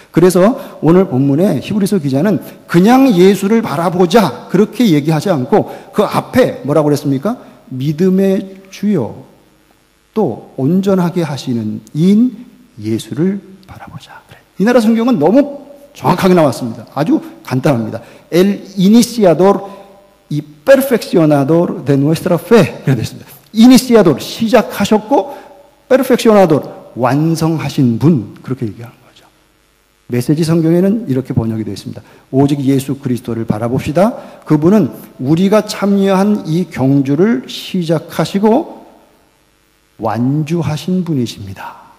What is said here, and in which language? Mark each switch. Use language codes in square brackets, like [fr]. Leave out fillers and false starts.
[ko] 그래서 오늘 본문에 히브리서 기자는 그냥 예수를 바라보자 그렇게 얘기하지 않고 그 앞에 뭐라고 그랬습니까? 믿음의 주요 또 온전하게 하시는 이인 예수를 바라보자. 그래. 이 나라 성경은 너무 정확하게 나왔습니다. 아주 간단합니다. [es] El iniciador y perfeccionador de nuestra fe. [ko] 그렇게 됐습니다. 이니시아돌 시작하셨고 페르펙시오나돌 완성하신 분 그렇게 얘기하는 거죠. 메시지 성경에는 이렇게 번역이 되어 있습니다. 오직 예수 그리스도를 바라봅시다. 그분은 우리가 참여한 이 경주를 시작하시고 완주하신 분이십니다.